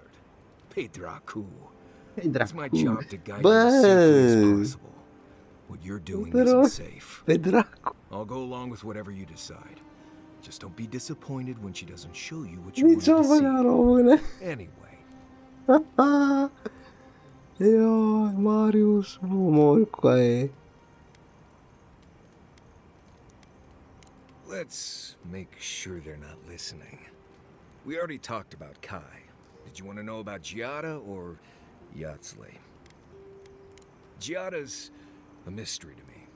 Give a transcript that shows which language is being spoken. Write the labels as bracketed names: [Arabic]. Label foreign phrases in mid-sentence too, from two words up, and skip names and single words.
[English] Hey, Dracu. It's my job to guide you as safely as possible. What you're doing isn't safe. I'll go along with whatever you decide. Just don't be disappointed when she doesn't show you what you want to see. Anyway. [Romanian] Yo, Marius, nu mor cu aia. [English] Let's make sure they're not listening. We already talked about Kai. Did you want to know about Giada or Yatsley? Giada's a mystery to me.